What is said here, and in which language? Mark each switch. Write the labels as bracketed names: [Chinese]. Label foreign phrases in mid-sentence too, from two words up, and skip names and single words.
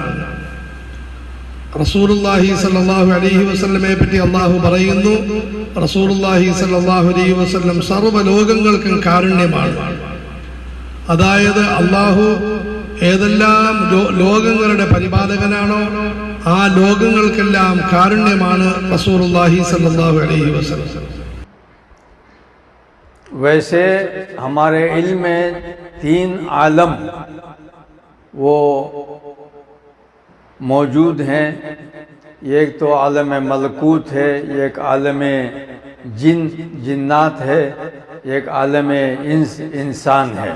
[Arabic] رسول الله صلى الله عليه وسلم [Malayalam] പറ്റി അല്ലാഹു പറയുന്നു, [Arabic] رسول الله صلى الله عليه وسلم [Malayalam] സർവ്വ ലോകങ്ങൾക്കും കാരുണ്യമാണ്. അതായത് അല്ലാഹു ഏതെല്ലാം ലോകങ്ങളുടെ പരിപാലകനാണോ ആ ലോകങ്ങൾക്കെല്ലാം കാരുണ്യമാണ് [Arabic] رسول الله صلى الله عليه وسلم. [Urdu] ویسے ہمارے علم میں 3 عالم وہ موجود ہیں، ایک تو عالم ملکوت ہے، ایک عالم جنات ہے، ایک عالم انسان ہے۔